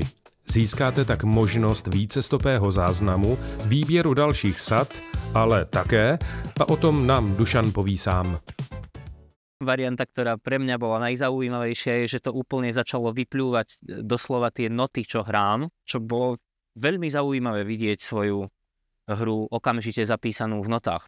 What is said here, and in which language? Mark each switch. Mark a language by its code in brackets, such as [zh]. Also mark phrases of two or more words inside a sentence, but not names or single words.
[cs] Získáte tak možnost vícestopého záznamu, výběru dalších sad, ale také, a o tom nám Dušan poví sám. [sk] Varianta, ktorá pre mňa bola najzaujímavejšia, je, že to úplne začalo vyplúvať doslova tie noty, čo hrám, čo bolo veľmi zaujímavé vidieť svoju hru okamžite zapísanú v notách.